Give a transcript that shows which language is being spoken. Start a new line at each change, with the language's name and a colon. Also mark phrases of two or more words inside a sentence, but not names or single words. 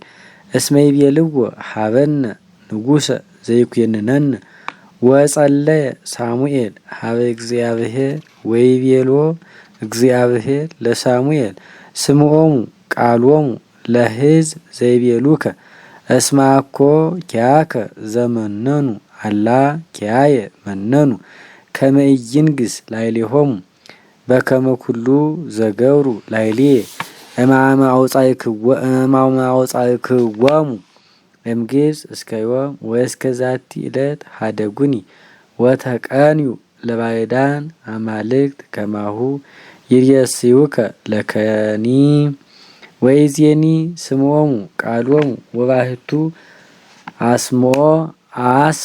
Geez: እስመ ይቤልዎ ሀበነ ንጉሰ ዘይኩንነነ ወጸለየ ሳሙኤል ሀበ እግዚአብሔር ወይቤሎ እግዚአብሔር ለሳሙኤል ስምዖሙ ቃሎሙ ለሕዝብ ዘይቤሉከ እስመ አኮ ኪያከ ዘመነኑ አላ ኪያየ መነኑ ከመ ኢይንግሥ ላዕሌሆሙ በከመ ኩሉ ዘገብሩ ላዕሌየ እምአመ አውጻእክዎሙ እምግብጽ እስከ ዮም ወእስከ ዛቲ ዕለት ሀደጉኒ ወተቀንዩ ለባዕዳን አማልክት ከማሁ ይሬስዩከ ለከኒ ወይዜኒ ስምዖሙ ቃሎሙ ወባሕቱ አስም